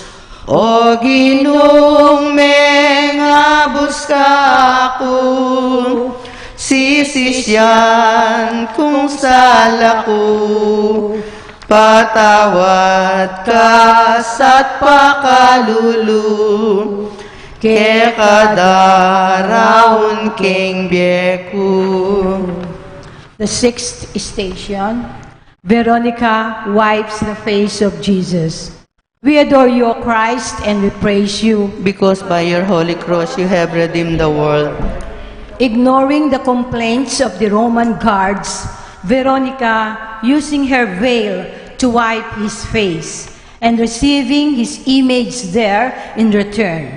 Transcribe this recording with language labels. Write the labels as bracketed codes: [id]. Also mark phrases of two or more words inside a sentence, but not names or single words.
[pam] O ginung mengabus ka kung sisisyan kung salaku, patawad ka sa't pakalulu, ke kadaraon king biyeko. [en] The sixth station, Veronica wipes the face of Jesus. We adore you, O Christ, and we praise you. Because by your holy cross you have redeemed the world. Ignoring the complaints of the Roman guards, Veronica, using her veil to wipe his face and receiving his image there in return.